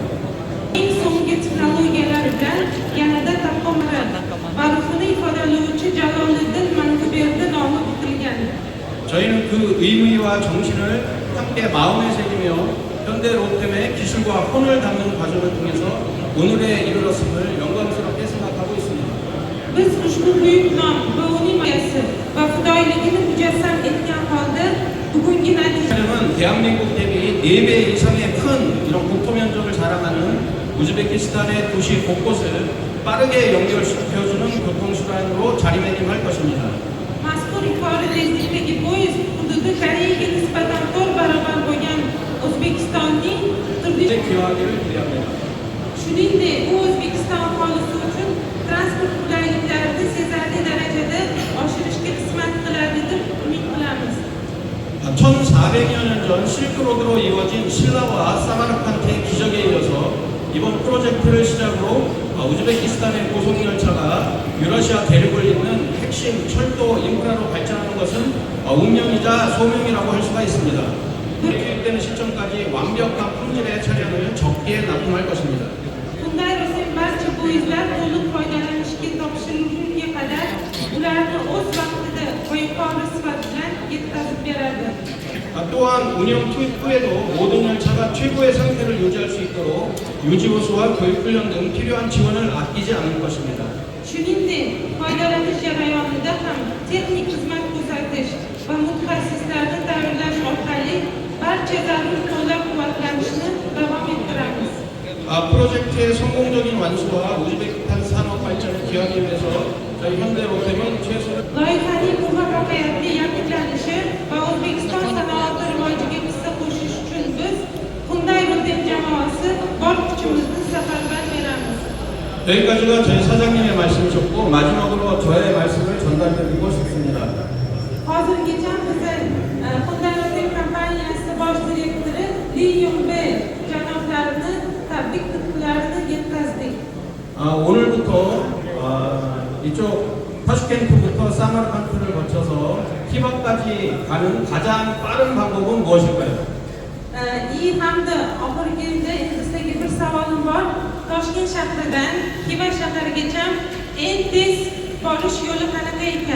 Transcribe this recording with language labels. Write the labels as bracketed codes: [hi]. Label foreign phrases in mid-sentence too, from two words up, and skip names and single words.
[uz] Eng so'nggi texnologiyalar bilan yanada takomillanadi. Barxini ifodalovchi Jaloliddin Manguberdi nomi bitilgan. [ko] 저희는 그 의미와 정신을 함께 마음에 새기며 현대 로템의 기술과 혼을 담는 과정을 통해서 오늘에 이르렀음을 영광스럽게 생각하고 있습니다. [uz] Biz ushbu buyuk nom va uning ma'nosi va fidoyiligini mujassam etgan holda bugungi natija [ko] 차량은 대한민국 대비 4배 이상의 큰 이런 국토 면적을 자랑하는 우즈베키스탄의 도시 곳곳을 빠르게 연결시켜주는 교통수단으로 자리매김할 것입니다. [uz] mazkur yuqori tezlikdagi poyezd hududi Koreyaga nisbatan 4 barobar bo'lgan O'zbekistonning turli [ko] 기여하기를 기대합니다. [uz] shuningdek u O'zbekiston aholisi uchun transport qulayliklarini sezilarli darajada oshirishga xizmat qiladi deb umid qilamiz. [ko] 1400여 년 전 실크로드로 이루어진 신라와 사마르칸트의 기적에 이어서 이번 프로젝트를 시작으로 우즈베키스탄의 고속열차가 유러시아 대륙을 잇는 핵심 철도 인프라로 발전하는 것은 운명이자 소명이라고 할 수가 있습니다. 계획되는 시점까지 완벽한 품질의 차량을 적기에 납품할 것입니다. [uz] Hyundai Rotem barcha poyezdlar to'liq foydalanishga topshirilgunga qadar ularni o'z vaqtida va yuqori sifat bilan yetkazib beradi. [ko] 또한 운영 후에도 모든 열차가 최고의 상태를 유지할 수 있도록 유지보수와 교육훈련 등 필요한 지원을 아끼지 않을 것입니다. [uz] Shuningdek, foydalanish jarayonida ham texnik xizmat ko'rsatish va mutaxassislarni tayyorlash orqali barcha zarur qo'llab-quvvatlanishni davom ettiramiz. [ko] 프로젝트의 성공적인 완수와 우즈베키스탄 산업 발전을 기하기 위해서 저희 현대 로템은 최선을 [uz] Loyihaning muvaffaqiyatli yakunlanishi va O'zbekiston sanoati rivojiga hissa qo'shish uchun biz Hyundai Rotem jamoasi bor kuchimizni safarbar beramiz. [ko] 여기까지가 저희 사장님의 말씀이셨고 마지막으로 저의 말씀을 전달드리고 싶습니다. [uz] Hozirgacha bizni Hyundai Motor kompaniyasi bosh direktori Li Yongbei janoblarini tabrik nutqlarini yetkazdik. [ko] 오늘부터 이쪽 타슈켄트부터 사마르칸트를 거쳐서 히바까지 가는 가장 빠른 방법은 무엇일까요? [uz] И hamda oxirgida sizdagi bir savolim bor. Toshkent shahridan Xiva shahrigacha eng tez borish yo'li qanaqa ekan?